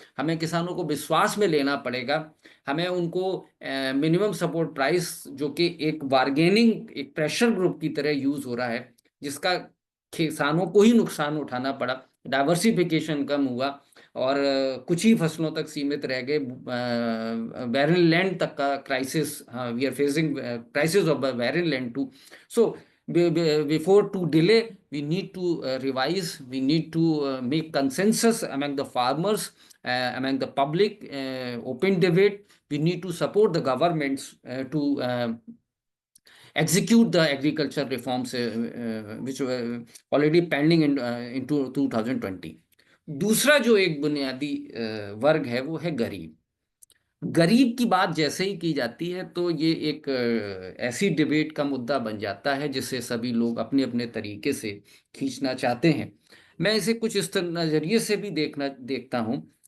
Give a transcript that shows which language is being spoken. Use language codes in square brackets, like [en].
[hi] हमें किसानों को विश्वास में लेना पड़ेगा। हमें उनको मिनिमम सपोर्ट प्राइस, जो कि एक बार्गेनिंग, एक प्रेशर ग्रुप की तरह यूज हो रहा है, जिसका किसानों को ही नुकसान उठाना पड़ा, डाइवर्सिफिकेशन कम हुआ और कुछ ही फसलों तक सीमित रह गए, बैरन लैंड तक का crisis, [en] We are facing crisis of barren land too. So before to delay, we need to revise, we need to make consensus among the farmers, among the public, open debate. We need to support the governments to execute the agriculture reforms which were already pending in 2020. [hi] दूसरा जो एक बुनियादी वर्ग है वो है गरीब। गरीब की बात जैसे ही की जाती है तो ये एक ऐसी डिबेट का मुद्दा बन जाता है जिसे सभी लोग अपने अपने तरीके से खींचना चाहते हैं। मैं इसे कुछ इस नजरिए से भी देखता हूँ।